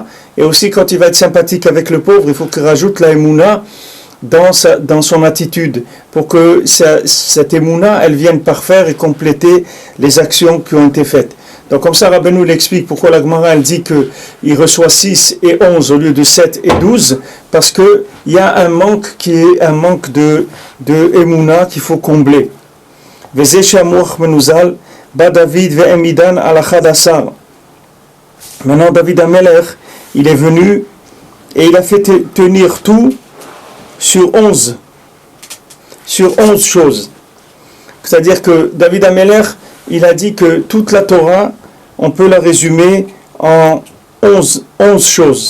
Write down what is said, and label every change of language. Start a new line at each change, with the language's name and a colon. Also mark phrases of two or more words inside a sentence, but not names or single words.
French: Et aussi, quand il va être sympathique avec le pauvre, il faut qu'il rajoute la emuna dans son attitude, pour que cette émouna, elle vienne parfaire et compléter les actions qui ont été faites. Donc comme ça, Rabbeinu l'explique pourquoi la Gemara elle dit qu'il reçoit 6 et 11 au lieu de 7 et 12, parce qu'il y a un manque qui est un manque de émouna qu'il faut combler.
Hebrew: וזה שהמוח מנוזל, בא דוד והעמידן על 11.
French: Maintenant David Amelech, il est venu et il a fait tenir tout sur 11 choses. C'est-à-dire que David Amelech, il a dit que toute la Torah, on peut la résumer en 11 choses.